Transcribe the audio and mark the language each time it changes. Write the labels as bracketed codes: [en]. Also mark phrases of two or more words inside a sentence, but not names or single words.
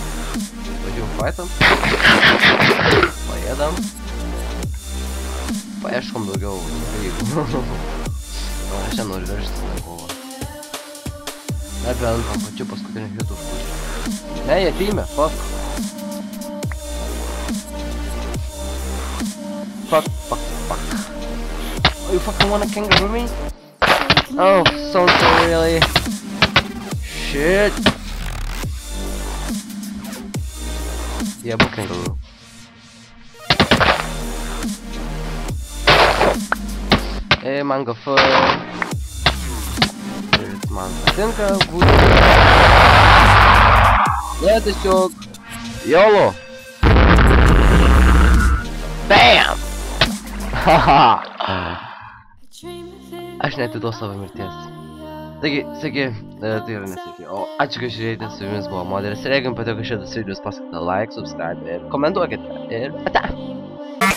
[lt] Važiuojam faitam. Paėdam. Paieškom daugiau dalykų. Aš nenoriu veržtis tą kovą. Dar bent ant pačių paskutinių hitų užpučiu. Ne, jie ateime, [en] fuck. Fuck. Oh, you fucking wanna kangaroo me? Oh, so really? Shit. Yeah, but kangaroo. Hey, mango foot. [lt] man patinka būti. Ne, tiesiog... [en] YOLO! BAM! Haha! [lt] Aš neatiduos savo mirties. Taigi, sveiki, tai yra nesveiki, o ačiū, kad žiūrėjote, su jumis buvo Modelis ir jeigu jums patiko šitas videos, pasakykite [en] like, subscribe [lt] ir komentuokite ir ate!